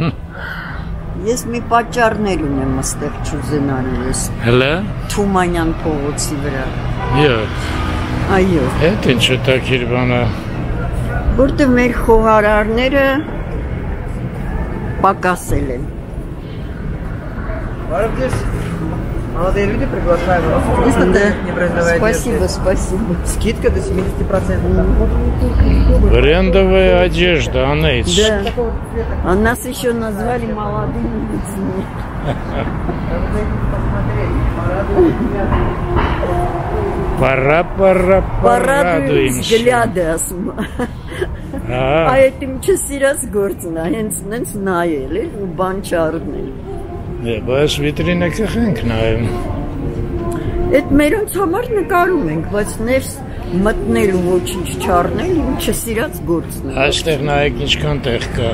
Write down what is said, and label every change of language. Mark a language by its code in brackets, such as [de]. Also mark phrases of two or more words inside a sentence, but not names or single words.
[hy] Ես մի պատճառներ ունեմ այստեղ չուզենալու ես։ Հələ։ Թումանյան փողոցի վրա։ Այո։ Այդ ինչ հետաքրքիր բան է։ Որտեղ մեր խոհարարները պակասել են։ [ru] Молодые люди приглашают вас. Спасибо. Скидка до 70%. Брендовая одежда, Анейц. Да. А нас еще назвали молодыми людьми. Пора порадуемся. Взгляды А этим [hy] չսիրած գործն է, հենց նայել է ու բան չառնել։ Բայց վիտրինը կխենք նայում։ Այդ մերոնց համար նկարում ենք, բայց ներս մտնել ու ոչինչ չառնել իմ չսիրած գործն է։ Այստեղ նայեք ինչքան տեղ կա։